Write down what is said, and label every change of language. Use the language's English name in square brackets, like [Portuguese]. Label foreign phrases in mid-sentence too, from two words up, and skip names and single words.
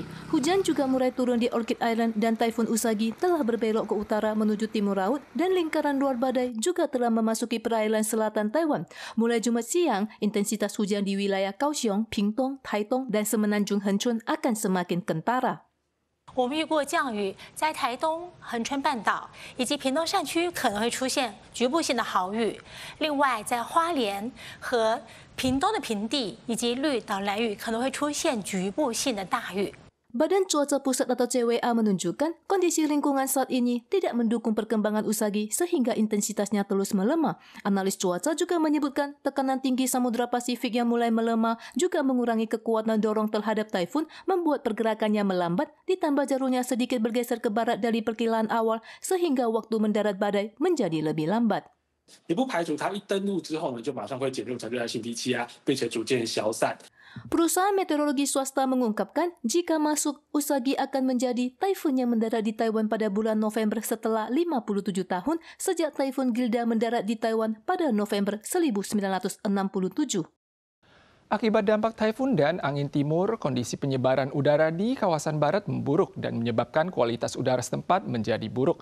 [Indonesian] Hujan juga mulai turun di Orchid Island dan Taifun Usagi telah berbelok ke utara menuju timur laut dan lingkaran luar badai juga telah memasuki perairan selatan Taiwan. Mulai Jumat siang, intensitas hujan di wilayah Kaohsiung, Pingtung, Taitung dan Semenanjung Hengchun akan semakin kentara. [Chinese] 我们预估降雨在台东、恒春半岛以及屏东山区可能会出现局部性的豪雨。另外，在花莲和屏东的平地以及绿岛兰屿可能会出现局部性的大雨。 [Indonesian] Badan Cuaca Pusat atau CWA menunjukkan kondisi lingkungan saat ini tidak mendukung perkembangan Usagi sehingga intensitasnya terus melemah. Analis cuaca juga menyebutkan tekanan tinggi Samudra Pasifik yang mulai melemah juga mengurangi kekuatan dorong terhadap taifun membuat pergerakannya melambat ditambah jalurnya sedikit bergeser ke barat dari perkiraan awal sehingga waktu mendarat badai menjadi lebih lambat. [Chinese] 也不排除它一登陆之后呢，就马上会减弱成热带性低气压，并且逐渐消散。 [Indonesian] Perusahaan meteorologi swasta mengungkapkan jika masuk, Usagi akan menjadi taifun yang mendarat di Taiwan pada bulan November setelah 57 tahun sejak taifun Gilda mendarat di Taiwan pada November 1967. Akibat dampak taifun dan angin timur, kondisi penyebaran udara di kawasan barat memburuk dan menyebabkan kualitas udara setempat menjadi buruk.